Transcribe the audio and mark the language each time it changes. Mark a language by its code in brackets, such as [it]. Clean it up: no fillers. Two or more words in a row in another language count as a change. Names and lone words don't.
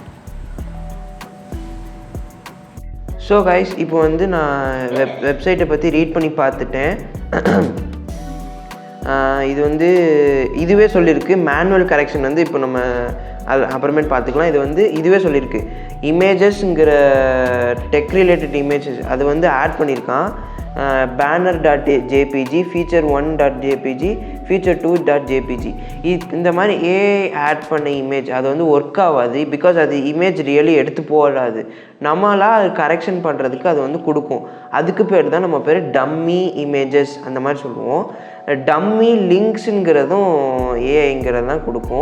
[en] so guys, [ta] இப்போ வந்து நான் வெப்சைட்டை பற்றி ரீட் பண்ணி பார்த்துட்டேன். இது வந்து இதுவே சொல்லியிருக்கு [en] manual correction [ta] வந்து இப்போ நம்ம அது அப்புறமேட்டு பார்த்துக்கலாம். இது வந்து இதுவே சொல்லியிருக்கு இமேஜஸ்ங்கிற [en] tech related images [ta] அது வந்து ஆட் பண்ணியிருக்கான். banner.jpg feature1.jpg feature2.jpg இந்த மாதிரி ஆட் பண்ண இமேஜ் அது வந்து ஒர்க் ஆகாது. பிகாஸ் அது இமேஜ் ரியலி எடுத்து போடாது. நம்மளாக அது கரெக்ஷன் பண்ணுறதுக்கு அது வந்து கொடுக்கும். அதுக்கு பேர் தான் நம்ம பேர் [en] dummy images [ta] அந்த மாதிரி சொல்லுவோம். [en] dummy linksங்கிறதும் [ta] ஏஐங்கிறது தான் கொடுக்கும்.